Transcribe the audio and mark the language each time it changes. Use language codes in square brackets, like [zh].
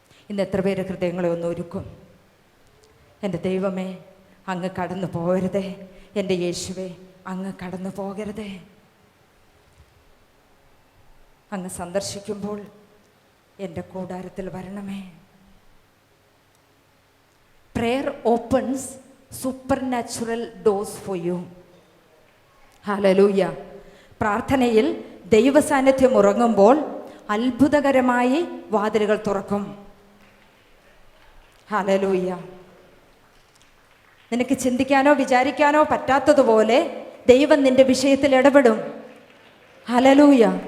[ml] ഇന്ന് എത്ര പേര് ഹൃദയങ്ങളെ ഒന്ന് ഒരുക്കും? എൻ്റെ ദൈവമേ, അങ്ങ് കടന്നു പോകരുതേ. എൻ്റെ യേശുവേ, അങ്ങ് കടന്നു പോകരുതേ. അങ്ങ് സന്ദർശിക്കുമ്പോൾ എൻ്റെ കൂടാരത്തിൽ വരണമേ. [en] Prayer opens supernatural doors for you. [ml] Hallelujah. പ്രാർത്ഥനയിൽ ദൈവസാന്നിധ്യം ഉറങ്ങുമ്പോൾ അത്ഭുതകരമായി വാതിലുകൾ തുറക്കും. ഹല്ലേലൂയ. നിനക്ക് ചിന്തിക്കാനോ വിചാരിക്കാനോ പറ്റാത്തതുപോലെ ദൈവം നിന്റെ വിഷയത്തിൽ ഇടപെടും. ഹല്ലേലൂയ.